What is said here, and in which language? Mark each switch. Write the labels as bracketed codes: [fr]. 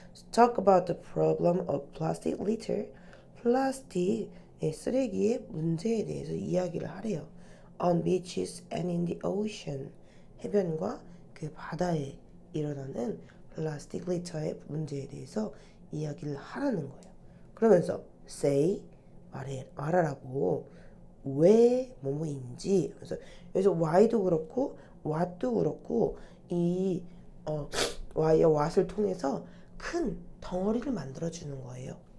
[en] Talk about the problem of plastic litter. [ko] 플라스틱 쓰레기의 문제에 대해서 이야기를 하래요. [en] On beaches and in the ocean. [ko] 해변과 그 바다에 일어나는 플라스틱 리터의 문제에 대해서 이야기를 하라는 거예요. 그러면서 say 말하라고 왜 뭐뭐인지 그래서 여기서 why도 그렇고 what도 그렇고 이 why와 what을 통해서 큰 덩어리를 만들어 주는 거예요.